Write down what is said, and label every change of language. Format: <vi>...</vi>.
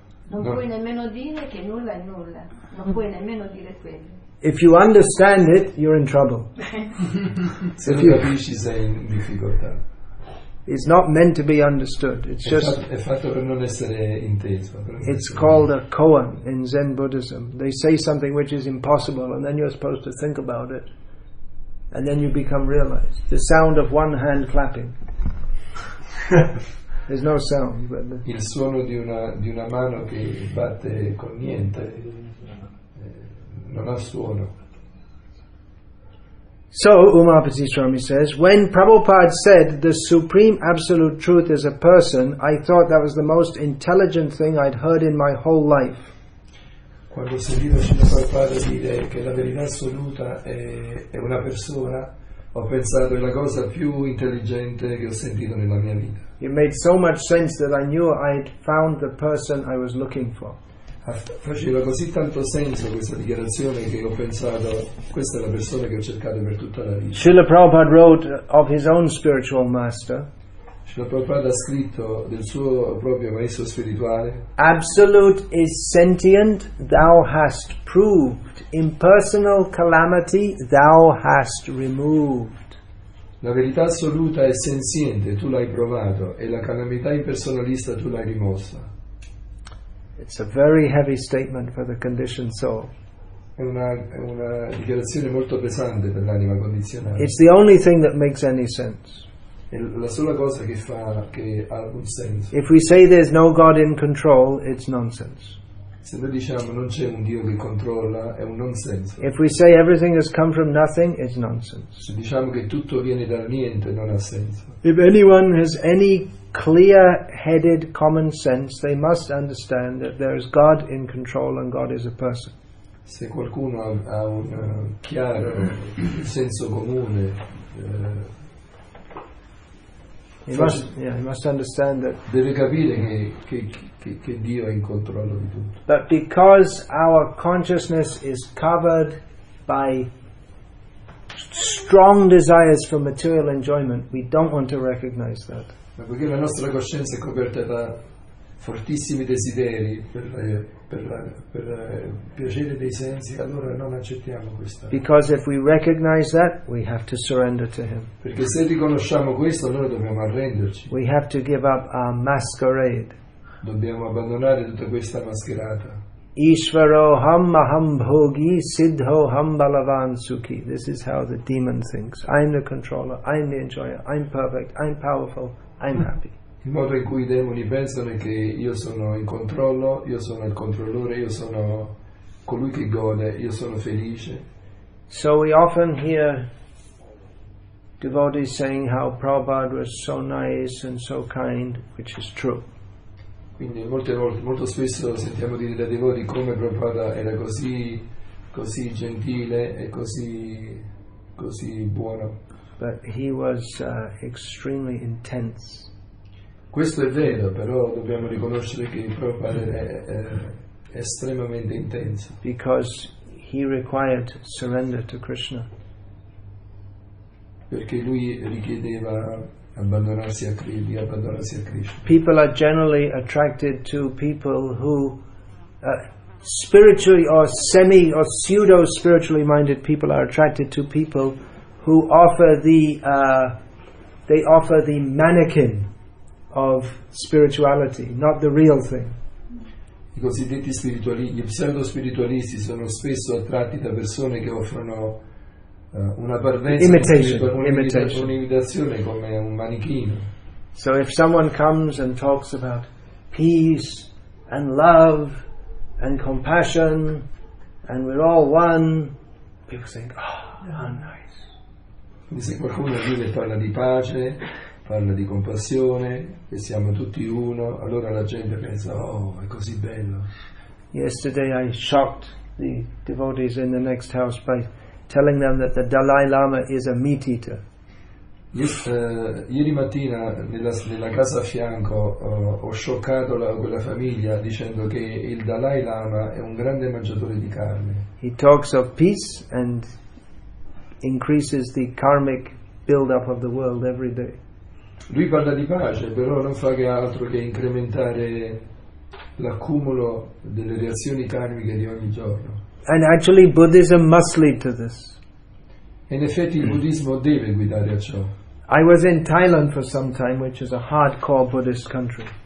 <it>Non puoi nemmeno dire che nulla è nulla, non puoi nemmeno dire quello.</it> <en>If you understand it, you're in trouble.</en> <it>Se lo capisci sei in difficoltà.</it> <en>It's not meant to be understood. It's just.</en> <it>È fatto per non essere inteso.</it> <en>It's called a koan in Zen Buddhism. They say something which is impossible, and then you're supposed to think about it, and then you become realized. The sound of one hand clapping. There's no sound, but</en> <it>il suono di una mano che batte con niente, non ha suono.</it> <en>So Umapati Swami says, when Prabhupada said the supreme absolute truth is a person, I thought that was the most intelligent thing I'd heard in my whole life.</en> <it>Quando ho sentito Srila Prabhupada dire che la verità assoluta è una persona, ho pensato è la cosa più intelligente che ho sentito nella mia vita.</it> <en>It made so much sense that I knew I'd found the person I was looking for.</en> <it>Faceva così tanto senso questa dichiarazione che ho pensato questa è la persona che ho cercato per tutta la vita.</it> <en>Srila Prabhupada wrote of his own spiritual master,</en> <it>Srila Prabhupada ha scritto del suo proprio maestro spirituale:</it> <en>absolute is sentient, thou hast proved. Impersonal calamity thou hast removed.</en> <it>la verità assoluta è senziente, tu l'hai provato, e la calamità impersonalista tu l'hai rimossa.</it> <en>It's a very heavy statement for the conditioned soul.</en> <it>È una dichiarazione molto pesante per l'anima condizionata.</it> <en>It's the only thing that makes any sense.</en> <it>È la sola cosa che ha alcun senso.</it> <en>If we say there's no God in control, it's nonsense.</en> <it>Se noi diciamo non c'è un Dio che controlla, è un non senso.</it> <en>If we say everything has come from nothing, it's nonsense.</en> <it>Se diciamo che tutto viene dal niente, non ha senso.</it> <en>If anyone has any clear-headed common sense, they must understand that there is God in control and God is a person.</en> <it>Se qualcuno ha un chiaro senso comune,</it> <en>He must understand that.</en> <it>deve capire che Dio è in controllo di tutto.</it> <en>But because our consciousness is covered by strong desires for material enjoyment, we don't want to recognize that.</en> <it>Ma poiché la nostra coscienza è coperta da fortissimi desideri per piacere dei sensi, allora non accettiamo questa.</it> <en>Because if we recognize that, we have to surrender to Him.</en> <it>Perché se riconosciamo questo, allora dobbiamo arrenderci.</it> <en>We have to give up our masquerade.</en> <it>Dobbiamo abbandonare tutta questa mascherata.</it> <sa>Ishvaro ham maham bhogi siddho ham balavan sukhi.</sa> <en>This is how the demon thinks. I'm the controller, I'm the enjoyer, I'm perfect, I'm powerful, I'm happy.</en> <it>Il modo in cui i demoni pensano è che io sono in controllo, io sono il controllore, io sono colui che gode, io sono felice.</it> <en>So we often hear devotees saying how Prabhupada was so nice and so kind, which is true.</en> <it>Quindi molte volte, molto spesso sentiamo dire dai devoti come Prabhupada era così gentile e così buono.</it> <en>But he was extremely intense.</en> <it>Questo è vero, però dobbiamo riconoscere che Prabhupada è estremamente intenso.</it> <en>Because he required surrender to Krishna.</en> <it>Perché lui richiedeva abbandonarsi a Krishna.</it> <en>People are generally attracted to people who spiritually or semi or pseudo spiritually minded people are attracted to people who offer the mannequin of spirituality, not the real thing.</en> <it>I cosiddetti spiritualisti, gli pseudo spiritualisti sono spesso attratti da persone che offrono una parvenza, un'imitazione come un manichino.</it> <en>So if someone comes and talks about peace and love and compassion and we're all one, people think, oh, how nice.</en> <it>Quindi se qualcuno viene e parla di pace, parla di compassione, che siamo tutti uno, allora la gente pensa, oh, è così bello.</it> <en>Yesterday I shocked the devotees in the next house by telling them that the Dalai Lama is a meat eater.</en> <it>Ieri mattina nella casa a fianco ho scioccato quella famiglia dicendo che il Dalai Lama è un grande mangiatore di carne.</it> <en>He talks of peace and increases the karmic build-up of the world every day.</en> <it>Lui parla di pace, però non fa che altro che incrementare l'accumulo delle reazioni karmiche di ogni giorno.</it> <en>And actually Buddhism must lead to this.</en> <it>E in effetti il buddismo deve guidare a ciò.</it> <en>I was in Thailand for some time, which is a hardcore Buddhist country.</en>